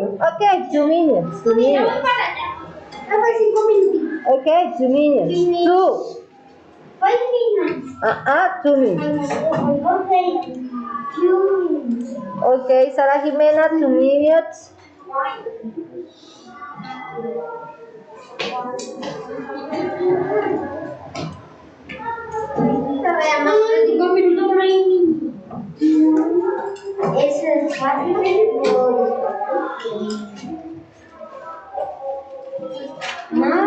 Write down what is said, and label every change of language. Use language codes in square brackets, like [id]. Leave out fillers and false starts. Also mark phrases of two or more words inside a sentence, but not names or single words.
[en] Okay, 2 minutes, 2 minutes. [es] Profe, 5 minutitos. [en] Okay, 2 minutes. 2. 5 minutes. 2 minutes. Okay. 2 minutes. Okay, Sara Jimena, 2 minutes. [es] Ese es fácil.